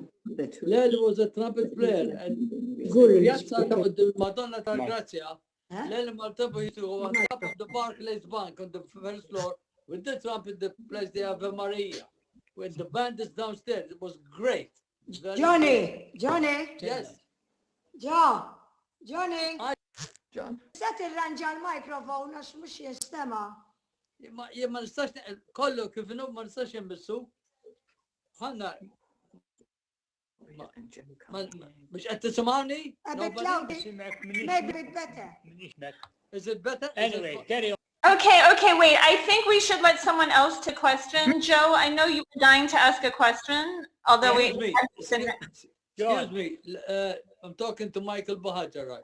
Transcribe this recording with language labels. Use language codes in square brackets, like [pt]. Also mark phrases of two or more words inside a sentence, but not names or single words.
[en] Lely was a trumpet player, and the Madonna Targrazia, Lely Maltempo used to go on top of the Barclays Bank on the first floor with the trumpet that plays the Ave Maria. When the band is downstairs, it was great. Johnny. Yes. Johnny. John. [mt] Se tirranġa l-mikrofon għax mux jistema. ma nistax kollu kif inhu ma nistax nbus hawn mhux int smajtni? [en] A bit Nobody? loud. Maybe a bit better. Is it better? Anyway, carry on. Okay, wait. I think we should let someone else to question. Joe, I know you were dying to ask a question, although Excuse me. I'm talking to Michael Bahaja, right?